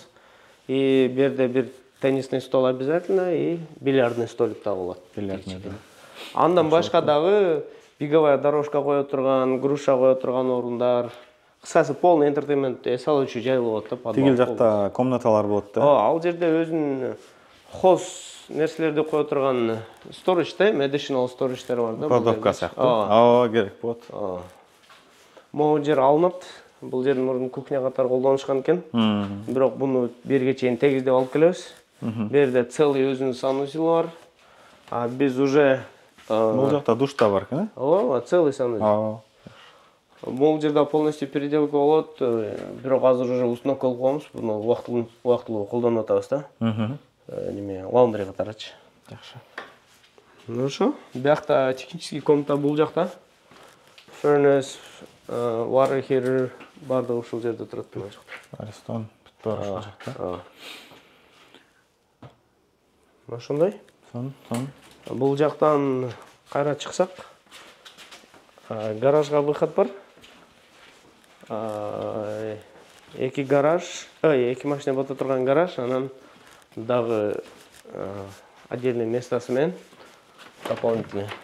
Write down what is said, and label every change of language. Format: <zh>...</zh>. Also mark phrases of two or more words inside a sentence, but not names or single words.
<ky>И берде бир</ky> <ru>теннисный стол обязательно</ru> <ky>и</ky> <ru>бильярдный столик</ru> <ky>да болот. Бильярдный. Андан башка дагы</ky> <ru>беговая дорожка</ru> <ky>кое турган, груша кое турган орундар. Кыскасы полный энтертеймент эс алуучу жай болот да. Тигил жакта комнаталар болот да. Ал жерде өзүнүн хоз нерселерди кое турган storage да,</ky> <en>additional storage'тер</en> <ky>бар да. Кладовка сыяктуу. Керек болот. Могу жер алынат. Бул жердин мурун кухня катары колдонушкан экен. Бирок буну берге чейин тегиздеп алып келебиз. Берде целый өзүнүн санузел бар. Биз уже бул жакта душ да бар экен, э?</ky> <ru>Целый санузел.</ru> <ky>Бул жерде</ky> <ru>полностью переделка</ru> <ky>болот. Бирок азыр уже установка кылып коебуз. Буну убактылуу колдонуп атабыз да. Неме, лаундри катарычы. Жакшы. Ошо. Биякта технический комната бул жакта.</ky> <en>Furnace, water heater</en> <ky>бардыгы ушул жерде турат мына жакта. Арестон бүт бар ушул жакта. Ошондой. Бул жактан кайра чыксак, гаражга выход бар. Эки гараж, эки машина бата турган гараж, анан дагы отдельный местасы менен дополнительный.</ky>